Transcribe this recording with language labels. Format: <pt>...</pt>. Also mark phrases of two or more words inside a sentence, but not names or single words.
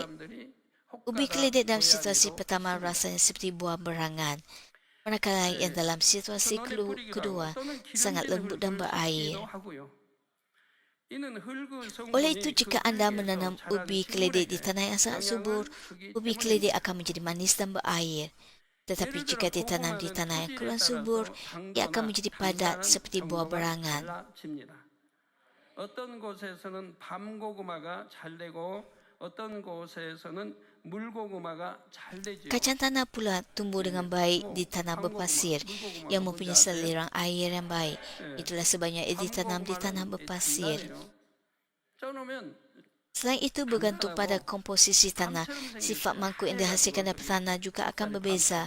<ms>Ubi keledek dalam situasi pertama rasanya seperti buah berangan, manakala yang dalam situasi kedua sangat lembut dan berair. Oleh itu, jika anda menanam ubi keledek di tanah yang sangat subur, ubi keledek akan menjadi manis dan berair. Tetapi jika ditanam di tanah yang kurang subur, ia akan menjadi padat seperti buah berangan.</ms> <ko>어떤 곳에서는 밤고구마가 잘 되고 어떤 곳에서는 물고구마가 잘 되지요.</ko> <ms>Kacang tanah pula tumbuh dengan baik di tanah berpasir yang mempunyai saliran air yang baik. Itulah sebabnya ia ditanam di tanah berpasir. Selain itu, bergantung pada komposisi tanah, sifat mangkuk yang dihasilkan dari tanah juga akan berbeza.</ms>